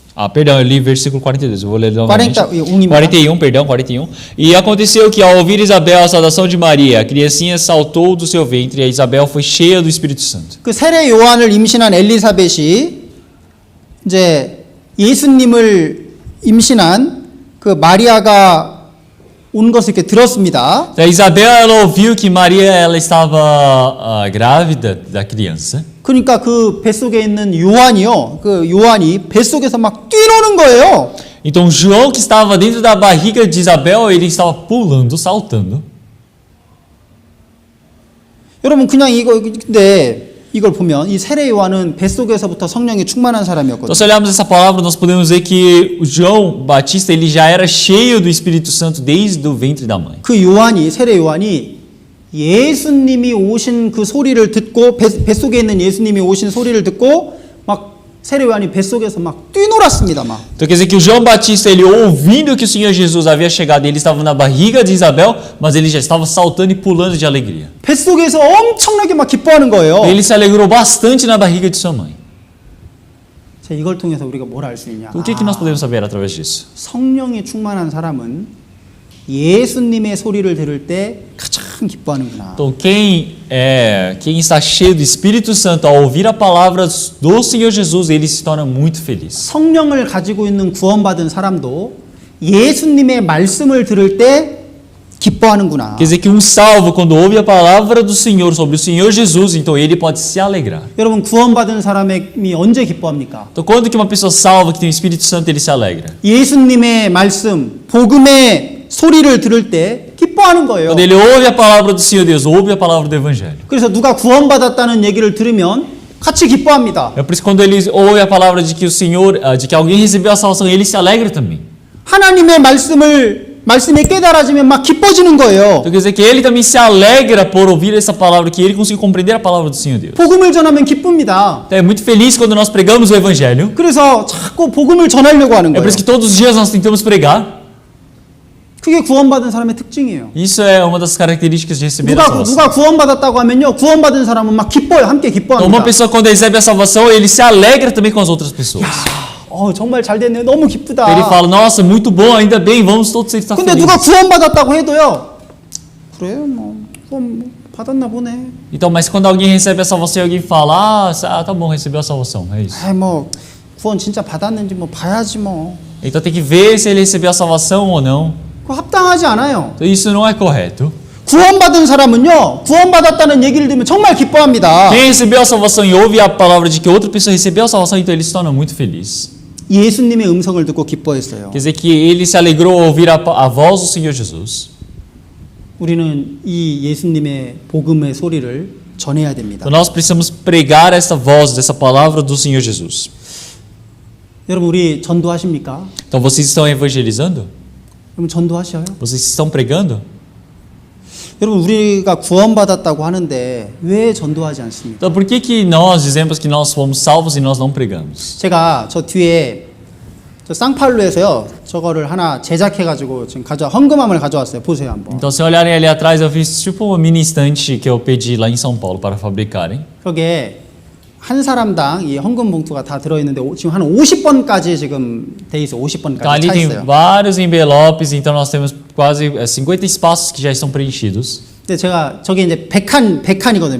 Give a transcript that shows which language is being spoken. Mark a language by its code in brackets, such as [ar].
[pt] Ah, perdão, eu li versículo 42, eu vou ler novamente. 41, perdão, 41. E aconteceu que ao ouvir Isabel a saudação de Maria, a criancinha saltou do seu ventre e a Isabel foi cheia do Espírito Santo. [ko] 그 세례 요한을 임신한 엘리사벳이 이제 예수님을 임신한 그 마리아가 온 것을 이렇게 들었습니다. [pt] A Isabel ela ouviu que Maria ela estava grávida da criança. [ko] 그러니까 그 뱃속에 있는 요한이요. 그 요한이 뱃속에서 막 뛰노는 거예요. [pt] Então João que estava dentro da barriga de Isabel, ele estava pulando, saltando. [ko] 여러분 그냥 근데 이걸 보면 이 세례 요한은 뱃속에서부터 성령이 충만한 사람이었거든요. [pt] Então se olharmos essa palavra, nós podemos ver que o João Batista ele já era cheio do Espírito Santo desde o ventre da mãe. [ko] 그 요한이 세례 요한이 예수님이 오신 그 소리를 듣고 뱃속에 있는 예수님이 오신 소리를 듣고 막 세례 요한이 뱃속에서 막 뛰놀았습니다. 막. [pt] Então quer dizer que o João Batista, ele ouvindo que o Senhor Jesus havia chegado, ele estava na barriga de Isabel, mas ele já estava saltando e pulando de alegria. [ko] 뱃속에서 엄청나게 막 기뻐하는 거예요. [pt] Ele se alegrou bastante na barriga de sua mãe. [ko] 자, 이걸 통해서 우리가 뭘 알 수 있냐? [pt] O que nós podemos saber através disso? [ko] 성령이 충만한 사람은 예수님의 소리를 들을 때 가장 기뻐하는구나. [pt] Então quem está cheio do Espírito Santo ao ouvir a palavra do Senhor Jesus, ele se torna muito feliz. [ko] 성령을 가지고 있는 구원받은 사람도 예수님의 말씀을 들을 때 기뻐하는구나. [pt] Quer dizer que um salvo, quando ouve a palavra do Senhor sobre o Senhor Jesus, então ele pode se alegrar. [ko] 여러분 구원받은 사람이 언제 기뻐합니까? [pt] Então quando que uma pessoa salva, que tem o Espírito Santo, ele se alegra? [ko] 예수님의 말씀, 복음의 소리를 들을 때 기뻐하는 거예요. [pt] Quando ele ouve a palavra do Senhor Deus, ouve a palavra do Evangelho. [ko] 그래서 누가 구원받았다는 얘기를 들으면 같이 기뻐합니다. [pt] É por isso que quando ele ouve a palavra de que o Senhor, de que alguém recebeu a salvação, ele se alegra também. [ko] 하나님의 말씀이 깨달아지면 막 기뻐지는 거예요. [pt] Então quer dizer que ele também se alegra por ouvir essa palavra, que ele conseguiu compreender a palavra do Senhor Deus. [ko] 복음을 전하면 기쁩니다. [pt] Então é muito feliz quando nós pregamos o Evangelho. [ko] 그래서 자꾸 복음을 전하려고 하는 [pt] É [ko] 거예요. [pt] por isso que todos os dias nós tentamos pregar. [ko] 그게 구원받은 사람의 특징이에요. [pt] Isso é uma das características de receber a salvação. [ko] 누가 구원받았다고 하면요, 구원받은 사람은 막 기뻐요, 함께 [pt] Então [ko] 기뻐합니다. [pt] uma pessoa quando recebe a salvação, ele se alegra também com as outras pessoas. [ko] 정말 잘 됐네요, 너무 기쁘다. [pt] Ele fala, nossa, muito bom, ainda bem, vamos todos estar [ko] 근데 누가 [pt] felizes. [ko] 구원받았다고 해도요, 그래, 뭐 구원 받았나 보네. [pt] Então, mas quando alguém recebe a salvação e alguém fala, tá bom, recebeu a salvação, é isso. [ko] 뭐 구원 진짜 받았는지 뭐 봐야지 뭐. [pt] Então tem que ver se ele recebeu a salvação ou não. [ko] 그거 합당하지 않아요. [pt] Então, isso não é correto. [ko] 구원받은 사람은요, 구원받았다는 얘기를 들으면 정말 기뻐합니다. [pt] Quem recebeu a salvação e ouve a palavra de que outra pessoa recebeu a salvação, então ele se torna muito feliz. [ko] 예수님의 음성을 듣고 기뻐했어요. [pt] Quer dizer que ele se alegrou ao ouvir a voz do Senhor Jesus. [ko] 우리는 이 예수님의 복음의 소리를 전해야 됩니다. [pt] Então nós precisamos pregar essa voz, dessa palavra do Senhor Jesus. [ko] 여러분 우리 전도하십니까? [pt] Então vocês estão evangelizando? [ko] 여러분 전도하셔요? [pt] Vocês estão pregando? [ko] 여러분 우리가 구원받았다고 하는데 왜 전도하지 않습니까? [pt] Então por que nós dizemos que nós fomos salvos e nós não pregamos? [ko] 제가 저 뒤에 저 쌍팔로에서요 저거를 하나 제작해가지고 지금 헌금함을 가져왔어요. 보세요 한번. [pt] Então se olharem ali atrás, eu fiz tipo uma mini estante que eu pedi lá em São Paulo para fabricarem. [ko] 거기에 한 사람당 이 헌금 봉투가 다 들어있는데 지금 한 50번까지 지금 돼 있어. [pt] Então [ko] 50번까지 [pt] ali [ko] 차 [pt] tem [ko] 있어요. [pt] vários envelopes, então nós temos quase 50 espaços que já estão preenchidos. [ko] 근데 제가 저게 이제 100칸이거든요.